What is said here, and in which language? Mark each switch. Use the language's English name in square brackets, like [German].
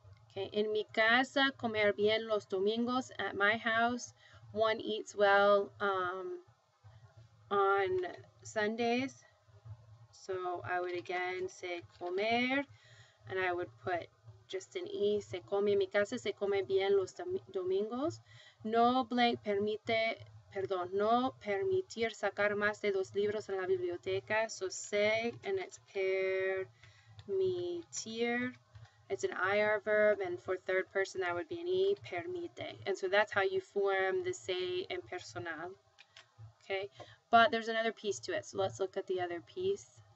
[Spanish] Okay, en mi casa, comer bien los domingos. [English] At my house, one eats well on Sundays. So I would again say comer, and I would put just an E. [Spanish] Se come en mi casa, se come bien los domingos. No blank permite. Perdón, no permitir sacar más de 2 libros en la biblioteca. [English] So se, and it's permitir. It's an IR verb, and for third person that would be an E, permite. And so that's how you form the se impersonal. Okay, but there's another piece to it. So let's look at the other piece.